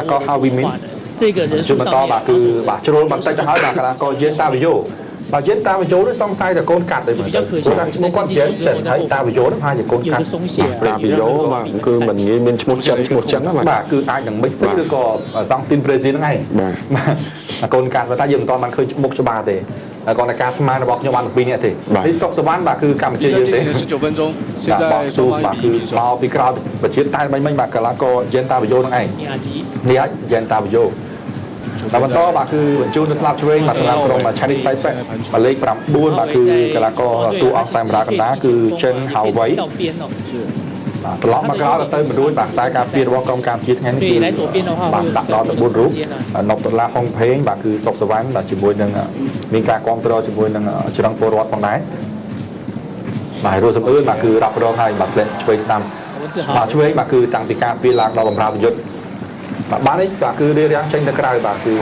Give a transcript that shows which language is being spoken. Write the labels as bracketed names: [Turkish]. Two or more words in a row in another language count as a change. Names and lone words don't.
[Khmer] ករហាវីមីនជួបបន្តបាទគឺបាទជ្រុលបន្តិចទៅហើយបាទកីឡាករយេនតាវីយ៉ូបាទយេនតាវីយ៉ូនេះសង្ស័យតែកូនកាត់ទេបាទគាត់ឈ្មោះគាត់យេនចិនហើយតាវីយ៉ូនេះហាក់ជាកូនកាត់តាវីយ៉ូបាទគឺមិនងាយមានឈ្មោះចិនណាបាទគឺអាចនឹងមិចសិនឬក៏សង់ទីមប្រេស៊ីលហ្នឹងឯងបាទកូនកាត់តែយើងមិនទាន់បានឃើញមុខច្បាស់ទេគាត់តែការស្មានរបស់ខ្ញុំបាន2នាក់ទេនេះសុកសវណ្ណបាទគឺកម្ពុជាយើងទេ [Chinese] 19分钟现在双方 [Khmer] បាទគឺមកពីក្រៅប្រជាតែមិញបាទកីឡាករយេនតាវីយ៉ូហ្នឹងឯងនេះអាចយេនតាវីយ៉ូដល់បន្តបាទគឺបញ្ជូនទៅស្លាប់ឆ្វេងបាទសម្រាប់ក្រុម Chinese Taipei បាទលេខ9បាទគឺកីឡាករតួអង្គខ្សែមរាកណ្ដាលគឺចិនហាវ៉ៃបាទត្រឡប់មកក្រោយទៅមិនរួចបាទខ្សែការពាររបស់ក្រុមកម្ពុជាថ្ងៃនេះគឺបាទដាក់ដល់ទៅ4រូបណុកដុល្លារហុងផេងបាទគឺសុកសវណ្ណបាទជាមួយនឹងមានការគ្រប់គ្រងជាមួយនឹងច្រឹងពលរដ្ឋផងដែរបាទរស់សំអឿនបាទគឺរ៉ាប់រងហើយបាទស្លេតឆ្វេងស្ដាំបាទឆ្វេងបាទគឺតាំងពីការពារឡើងដល់បម្រើប្រយុទ្ធបាទបាននេះបាទគឺរៀបរៀងចេញទៅក្រៅបាទគឺ